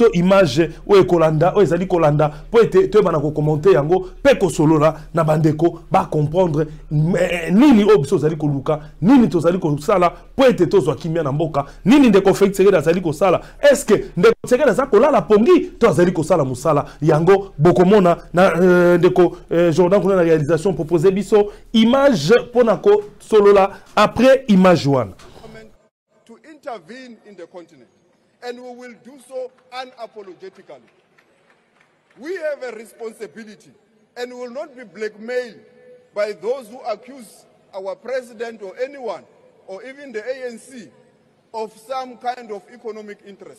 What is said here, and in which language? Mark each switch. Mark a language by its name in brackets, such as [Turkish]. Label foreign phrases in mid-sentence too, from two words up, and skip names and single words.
[Lingala] image o ekolanda o ezali kolanda po ete to bana ko commenter yango pe ko solola na bandeko ba comprendre nini o biso zali koluka nini to zali kosala po ete to zwa kimia na mboka nini ndeko Félix Tshisekedi zali kosala est-ce ndeko Tshisekedi za kolala pongi to zali kosala musala yango bokomona na ndeko Jordan kuna na réalisation proposer biso image pona ko solola après image one [English] to intervene in the continent, and we will do so unapologetically. We have a responsibility, and will not be blackmailed by those who accuse our president or anyone, or even the ANC, of some kind of economic interest.